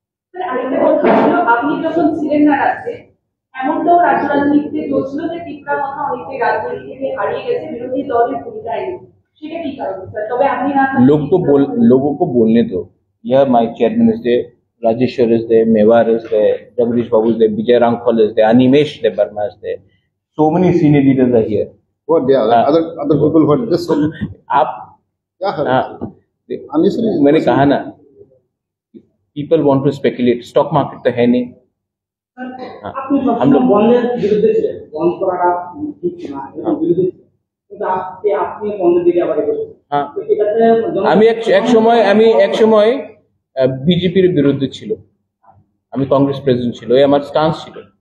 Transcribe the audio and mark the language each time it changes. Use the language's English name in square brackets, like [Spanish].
[Bangla] Sir, আরেকটা কথা ছিল, আপনি যখন ছিলেন না রাজ্যে, এমন তো রাজ্য রাজনীতিতে চলছিল যে ত্রিপুরা কথা অনেকটাই রাজনীতি থেকে হারিয়ে গেছে, বিরোধী দলের ভূমিকায় নেই. সেটা কি কারণ স্যার? তবে আপনি না [Hindi] लोगों को बोलने दो. [English] यह my chairman is there, Rajeshwar is there, Mewar is there, Jagdish Babu is there, Vijay Rangkhal is there, Animesh Debarma is there. So many senior leaders are here. What they are? Other people what this? [Hindi] आप मैंने कहा ना, [English] people want to speculate. [Hindi] Stock market तो है नहीं. [Bangla] আপনি [Hindi] हम लोग [Bangla] বন্ধের বিরুদ্ধে ছিলেন, বন্ধ করাটা ঠিক না, এর বিরুদ্ধে ছিলেন, কিন্তু আপনি বন্ধের দিকে আবার এগোচ্ছেন. আমি এক সময় বিজেপির বিরুদ্ধে ছিল, আমি কংগ্রেস প্রেসিডেন্ট ছিল, এই আমার স্টান্স ছিল.